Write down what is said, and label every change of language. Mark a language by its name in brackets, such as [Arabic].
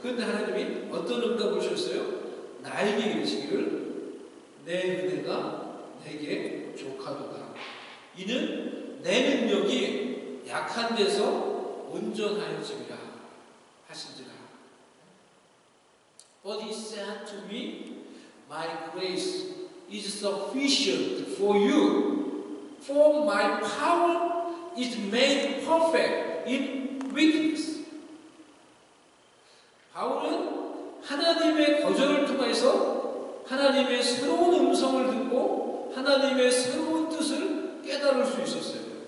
[Korean] 그런데 하나님이 어떤 응답을 주셨어요? 나에게 이르시기를 내 은혜가 내게 족하도다. 이는 내 능력이 약한 데서 온전하여지리라 하신지라. [English] But he said to me, My grace is sufficient for you, for my power is made perfect in weakness. [Korean] 바울은 하나님의 거절을 통해서 하나님의 새로운 음성을 듣고 하나님의 새로운 뜻을 깨달을 수 있었어요.